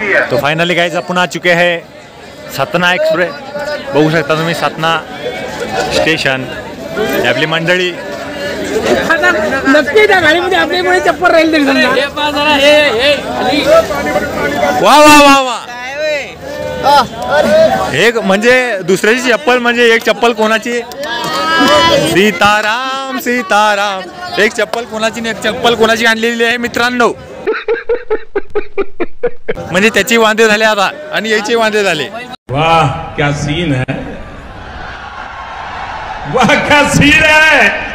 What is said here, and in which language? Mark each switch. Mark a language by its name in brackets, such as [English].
[Hindi] तो finally guys अपन आ चुके हैं सतना एक्सप्रेस. [Marathi] बघू शकता तुम्ही सतना स्टेशन. आपली मंडळी. नक्की त्या गाडीमध्ये आपल्यामुळे चप्पल राहील तरी समजा. वा वा वा वा. एक म्हणजे दुसऱ्याची चप्पल म्हणजे एक चप्पल कोणाची. सीताराम सीताराम. एक चप्पल कोणाची आणि एक चप्पल कोणाची आणलेली आहे मित्रांनो. म्हणजे त्याची वांदे झाले आता आणि याचे वांदे झाले. [Hindi] वाह क्या सीन है, वाह क्या सीन है.